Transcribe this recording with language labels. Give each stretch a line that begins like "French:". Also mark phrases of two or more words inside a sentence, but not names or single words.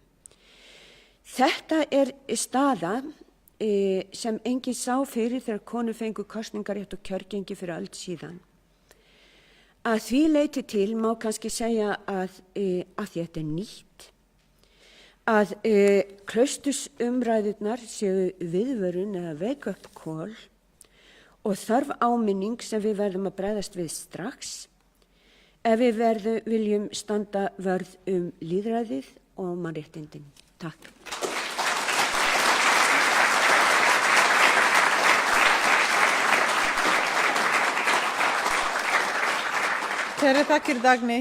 Icelandic: Þetta staða sem enginn sá fyrir þegar konur fengu kosningarétt og kjörgengi fyrir öld síðan. Að því leyti til má kannski segja að því þetta nýtt, að klaustursumræðurnar séu viðvörun eða
English: wake-up call
Icelandic: og þarf áminning sem við verðum að bregðast við strax ef við viljum standa vörð lýðræðið og mannréttindin. Takk. Kæri þakkir Dagný.